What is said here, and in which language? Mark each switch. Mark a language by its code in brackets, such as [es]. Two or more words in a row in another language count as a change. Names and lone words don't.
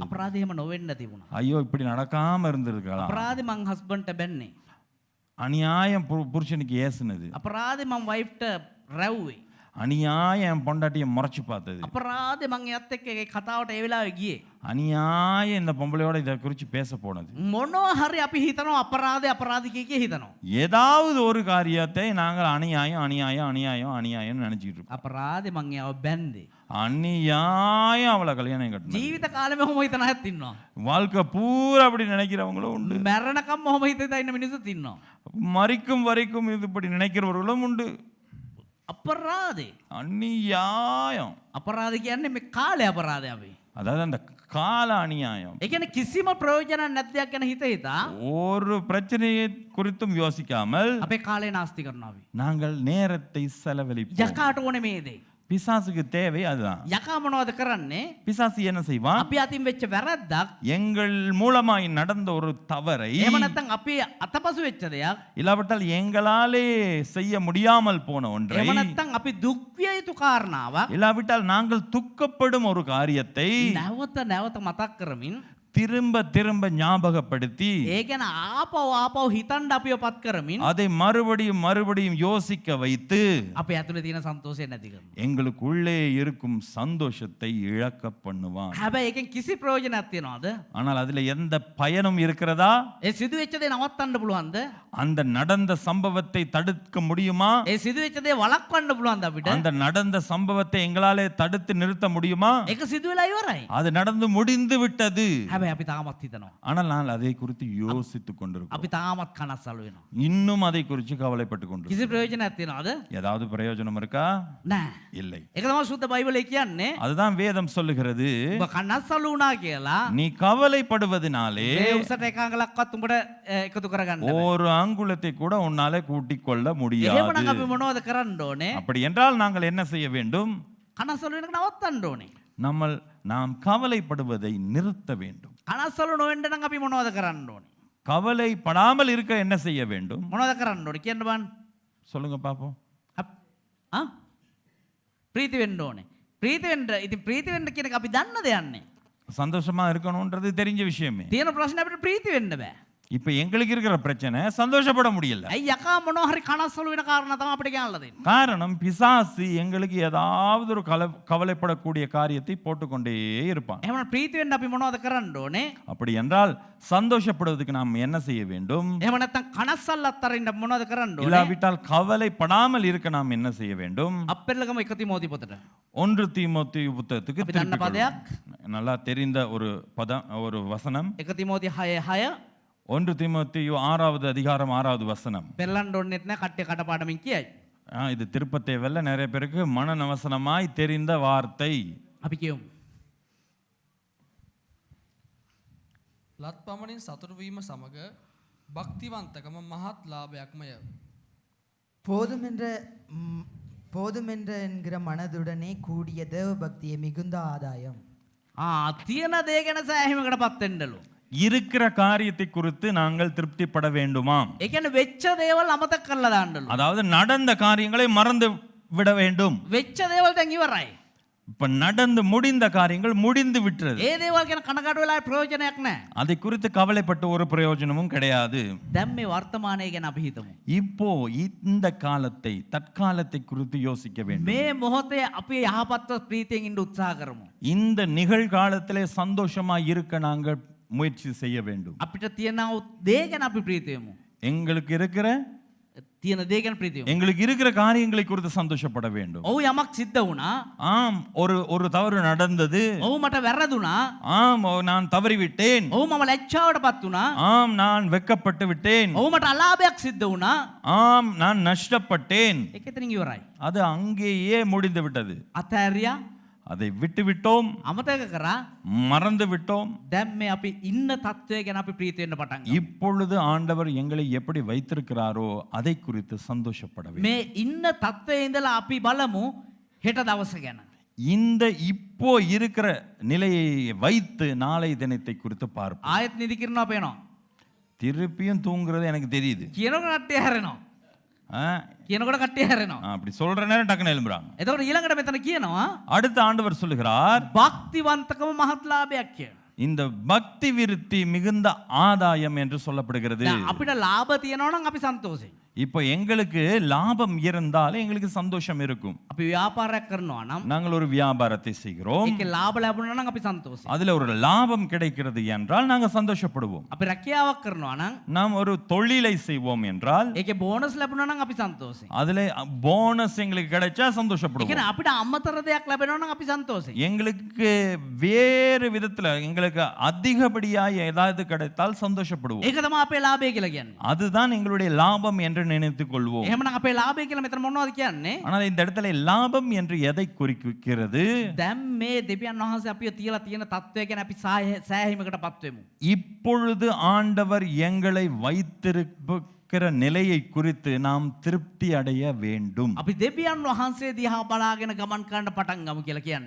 [si] අපරාධ එහෙම නොවෙන්න තිබුණා. [ta] ஐயோ இப்படி நடக்காம இருந்திருக்கலாம். [si] අපරාධ මං හස්බන්ඩ්ට බැන්නේ. [ta] அநியாயம் புருஷனுக்கு ஏசுனது, [si] අපරාධ මං වයිෆ්ට රැව්වේ. [ta] அநியாயம் என் பொண்டாட்டியை முறைச்சு பார்த்தது, [si] අපරාධ මං එයත් එක්ක ඒ කතාවට ඒ වෙලාවේ ගියේ. [ta] அநியாயம் இந்த பொம்பளையோட இதை குறித்து பேச போனது. [si] මොනවා හරි අපි හිතනවා අපරාධ කිය හිතනවා. [ta] ஏதாவது ஒரு காரியத்தை நாங்கள் அநியாயம் நினைச்சிட்டு இருக்கோம். [si] අපරාධ මං එයාව බැන්දේ. [ta] அநியாயம் அவளை கல்யாணம் கட்டணும். [si] ජීවිත කාලෙම ඔහොම හිතන අයත් ඉන්නවා. [ta] வாழ்க்கை பூரா அப்படி நினைக்கிறவங்களும் உண்டு. [si] මැරෙනකම් ඔහොම හිතේ ඉන්න මිනිස්සුත් ඉන්නවා. [ta] மறிக்கும் வரைக்கும் இது இப்படி நினைக்கிறவர்களும் உண்டு. [si] අපරාධේ [ta] அநியாயம், [si] අපරාධ කියන්නේ මේ කාලේ අපරාධය අපි. [ta] அதாவது அந்த கால அநியாயம். [si] ඒ කියන්නේ කිසිම ප්‍රයෝජනයක් නැති දෙයක් ගැන හිත [ta] ஒரு பிரச்சனையை குறித்தும் யோசிக்காமல் [si] අපේ කාලේ නාස්ති කරනවා අපි. [ta] நாங்கள் நேரத்தை செலவழிப்போம். [si] යකාට ඕනේ මේ දේ. [ta] பிசாசுக்கு தேவை அதுதான். [si] යකා මොනවද කරන්නේ? [ta] பிசாசு என்ன செய்வான்? [si] අපි අතින් වෙච්ච වැරද්දක් [ta] எங்கள் மூலமாய் நடந்த ஒரு தவறை, [si] එහෙම නැත්නම් අපි අතපසු වෙච්ච දෙයක්, [ta] இல்லாவிட்டால் எங்களாலே செய்ய முடியாமல் போன ஒன்றை, [si] එහෙම නැත්නම් අපි දුක් විය යුතු කාරණාවක් [ta] இல்லாவிட்டால் நாங்கள் துக்கப்படும் ஒரு காரியத்தை [si] නැවත මතක් කරමින් [ta] திரும்ப திரும்ப ஞாபகப்படுத்தி [si] ඒ ගැන ආපහු හිතන්න අපිව පත් කරමින් [ta] அதை மறுபடியும் யோசிக்க வைத்து [si] අපේ ඇතුලේ තියෙන සන්තෝෂය නැති කරනවා. [ta] எங்களுக்குள்ளே இருக்கும் சந்தோஷத்தை இழக்க பண்ணுவான். [si] හැබැයි ඒකෙන් කිසි ප්‍රයෝජනයක් තියනවද? [ta] ஆனால் அதுல எந்த பயனும் இருக்கிறதா? [si] ඒ සිදු වෙච්ච දේ නවත්තන්න පුළුවන්ද? [ta] அந்த நடந்த சம்பவத்தை தடுக்க முடியுமா? [si] ඒ සිදු වෙච්ච දේ වළක්වන්න පුළුවන්ද අපිට? [ta] அந்த நடந்த சம்பவத்தை எங்களாலே தடுத்து நிறுத்த முடியுமா? [si] ඒක සිදු වෙලා ඉවරයි. [ta] அது நடந்து முடிந்து விட்டது. [si] හැබැයි අපි තාමත් හිතනවා. [ta] ஆனால் நான் அதை குறித்து யோசித்துக் கொண்டிருக்கிறோம். [si] අපි තාමත් කනස්සල් වෙනවා. [ta] இன்னும் அதை குறித்து கவலைப்பட்டு கொண்டிருக்கிறோம். [si] කිසි ප්‍රයෝජනයක් තියනවද? [ta] ஏதாவது பிரயோஜனம் இருக்கா? [si] නෑ. [ta] இல்லை. [si] ඒක තමයි සුද්ධ බයිබලයේ කියන්නේ. [ta] அதுதான் வேதம் சொல்லுகிறது. [si] ඔබ කනස්සල් වුණා කියලා [ta] நீ கவலைப்படுவதனாலே [si] මේ උසට එක අඟලක්වත් උඹට එකතු කරගන්න බෑ. [ta] ஒரு அங்குலத்தை கூட உன்னாலே கூட்டிக் கொள்ள முடியாது. [si] එහෙමනම් අපි මොනවද කරන්න ඕනේ? [ta] அப்படி என்றால் நாங்கள் என்ன செய்ய வேண்டும்? [si] කනස්සල් වෙනක නවත්තන්න ඕනේ. [ta] நாம் கவலைப்படுவதை நிறுத்த வேண்டும். [si] කනස්සල් නොවෙන්න නම් අපි මොනවද කරන්න ඕනේ? [ta] கவலைப்படாமல் இருக்க என்ன செய்ய வேண்டும்? [si] මොනවද කරන්න ඕනේ කියන්න බලන්න. [ta] சொல்லுங்க பாப்போம். [si] ප්‍රීති වෙන්න ඕනේ. ඉතින් ප්‍රීති වෙන්න කියන එක අපි දන්න දෙයන්නේ. [ta] சந்தோஷமா இருக்கணும்ன்றது தெரிஞ்ச விஷயமே. [si] තියෙන ප්‍රශ්නේ අපිට ප්‍රීති වෙන්න බෑ. [ta] இப்ப எங்களுக்கு இருக்கிற பிரச்சனை சந்தோஷப்பட முடியல. [si] ඇයි යකා මොනවා හරි කනස්සල් වෙන කාරණා තමයි අපිට ගෙනල්ලා දෙන්නේ. [ta] காரணம் பிசாசு எங்களுக்கு ஏதாவது ஒரு கவலைப்படக்கூடிய காரியத்தை போட்டுக்கொண்டே இருப்பான். [si] එහෙනම් ප්‍රීති වෙන්න අපි මොනවද කරන්න ඕනේ? [ta] அப்படி என்றால் சந்தோஷப்படுவதற்கு நாம் என்ன செய்ய வேண்டும்? [si] එහෙම නැත්නම් කනස්සල් අත්තරින්න මොනවද කරන්න ඕනේ? [ta] இல்லாவிட்டால் கவலைப்படாமல் இருக்க நாம் என்ன செய்ய வேண்டும்? [si] අපෙල්ලගම 1 තීමෝති පොතට. [ta] 1 தீமோத்தேயு புத்தகத்துக்கு [si] අපි දන්න පදයක්. [ta] நல்லா தெரிந்த ஒரு ஒரு வசனம். [si] 1 තීමෝති 6:6 [ta] 1 தீமோத்தேயு 6வது அதிகாரம் 6வது வசனம். [si] පෙරලන්න ඕනෙත් නැහැ කට්ටිය කටපාඩමින් කියයි. [ta] இது திருப்ப தேவையில்ல, நிறைய பேருக்கு மனநவசனமாய் தெரிந்த வார்த்தை. [si] අපි කියමු. ලත් පමණින් සතුටු වීම සමග භක්තිවන්තකම මහත් ලාභයක්මය. [ta] போதுமென்ற என்கிற மனதுடனே கூடிய தேவ பக்தியை மிகுந்த ஆதாயம். [si] තියෙන දේ ගැන සෑහීමකට පත් වෙන්නලු. [ta] இருக்கிற காரியத்தை குறித்து நாங்கள் திருப்திப்பட வேண்டுமாம். [si] ඒ කියන්නේ වෙච්ච දේවල් අමතක කරලා දාන්නලු. [ta] அதாவது நடந்த காரியங்களை மறந்து விட வேண்டும். [si] වෙච්ච දේවල් දැන් ඉවරයි. [ta] இப்ப நடந்து முடிந்த காரியங்கள் முடிந்து விட்டது. [si] ඒ දේවල් ගැන කනගාටු වෙලා ප්‍රයෝජනයක් නැහැ. [ta] அதை குறித்து கவலைப்பட்ட ஒரு பிரயோஜனமும் கிடையாது. [si] දැන් මේ වර්තමානයේ ගැන අපි හිතමු. [ta] இப்போ இந்த காலத்தை தற்காலத்தை குறித்து யோசிக்க வேண்டும். [si] මේ මොහොතේ අපි යහපත්ව ප්‍රීතියෙන් ඉන්න උත්සාහ කරමු. [ta] இந்த நிகழ்காலத்திலே சந்தோஷமா இருக்க நாங்கள் முயற்சி செய்ய வேண்டும். [si] අපිට තියෙන දේ ගැන අපි ප්‍රීති වෙමු. [ta] எங்களுக்கு இருக்கிற [si] තියෙන දේ ගැන ප්‍රීතිය වෙමු. [ta] எங்களுக்கு இருக்கிற காரியங்களை குறித்து சந்தோஷப்பட வேண்டும். [si] ඔව් යමක් සිද්ධ වුණා. [ta] ஆம், ஒரு தவறு நடந்தது. [si] ඔව් මට වැරදුනා. [ta] ஆம், நான் தவறிவிட்டேன். [si] ඔව් මම ලැජ්ජාවටපත් වුණා. [ta] ஆம், நான் வெட்கப்பட்டு விட்டேன். [si] ඔව් මට අලාභයක් සිද්ධ වුණා. [ta] ஆம், நான் நஷ்டப்பட்டேன். [si] ඒක එතනින් ඉවරයි. [ta] அது அங்கேயே முடிந்து விட்டது. [si] අතෑරියා. [ta] அதை விட்டு விட்டோம், [si] අමතක කරා. [ta] மறந்து விட்டோம். [si] දැන් මේ අපි ඉන්න තත්වය ගැන අපි ප්‍රීති වෙන්න පටන් ගමු. [ta] இப்பொழுது ஆண்டவர் எங்களை எப்படி வைத்திருக்கிறாரோ அதை குறித்து சந்தோஷப்பட வேண்டும். [si] මේ ඉන්න තත්වයේ ඉඳලා අපි බලමු හෙට දවස ගැන. [ta] இந்த இப்போ இருக்கிற நிலையை வைத்து நாளை தினத்தை குறித்து பார்ப்போம். [si] ආයෙත් නිදි කිරනවා පේනවා. [ta] திருப்பியும் தூங்குறது எனக்கு தெரியுது. [si] කියනකොට කට්ටිය හැරෙනවා. ஆ, කියනකොට කට්ටිය හැරෙනවා. [ta] அப்படி சொல்ற நேரம் டக்குன்னு எழும்புறாங்க. [si] එතකොට ඊළඟට මෙතන කියනවා [ta] அடுத்து ஆண்டவர் சொல்லுகிறார், [si] භක්තිවන්තකම මහත් ලාභයක් කියලා. [ta] இந்த பக்தி விருத்தி மிகுந்த ஆதாயம் என்று சொல்லப்படுகிறது. [si] දැන් අපිට ලාභ තියෙනවා නම් අපි සන්තෝෂයි. [ta] இப்போ எங்களுக்கு லாபம் இருந்தால் எங்களுக்கு சந்தோஷம் இருக்கும். [si] අපි ව්‍යාපාරයක් කරනවා නම් [ta] நாங்கள் ஒரு வியாபாரத்தை செய்கிறோம், [si] ඒකේ ලාභ ලැබුණා නම් අපි සන්තෝෂයි. [ta] அதுல ஒரு லாபம் கிடைக்கிறது என்றால் நாங்கள் சந்தோஷப்படுவோம். [si] අපි රැකියාවක් කරනවා නම් [ta] நாம் ஒரு தொழிலை செய்வோம் என்றால் [si] ඒකේ බෝනස් ලැබුණා නම් අපි සන්තෝෂයි. [ta] அதுல போனஸ் எங்களுக்கு கிடைச்சா [si] ඒ [ta] சந்தோஷப்படுவோம். [si] කියන්නේ අපිට අමතර දෙයක් ලැබෙනවා නම් අපි සන්තෝෂයි. [ta] எங்களுக்கு வேறு விதத்துல எங்களுக்கு அதிகப்படியாக ஏதாவது கிடைத்தால் சந்தோஷப்படுவோம். [si] ඒක තමයි අපේ ලාභය කියලා කියන්නේ. [ta] அதுதான் எங்களுடைய லாபம் என்று நினைத்துக் கொள்வோம். [si] එහෙමනම් අපේ ලාභය කියලා මෙතන මොනවද කියන්නේ? [ta] ஆனால் இந்த இடத்துல லாபம் என்று எதை குறிக்கிறது? [si] දැන් මේ දෙවියන් වහන්සේ අපිව තියලා තියෙන තත්වය ගැන අපි සෑහීමකටපත් වෙමු. [ta] இப்பொழுது ஆண்டவர் எங்களை வைத்திருக்கிற நிலையை குறித்து நாம் திருப்தி அடைய வேண்டும். [si] අපි දෙවියන් වහන්සේ දිහා බලාගෙන ගමන් කරන්න පටන් ගමු කියලා කියන්නේ.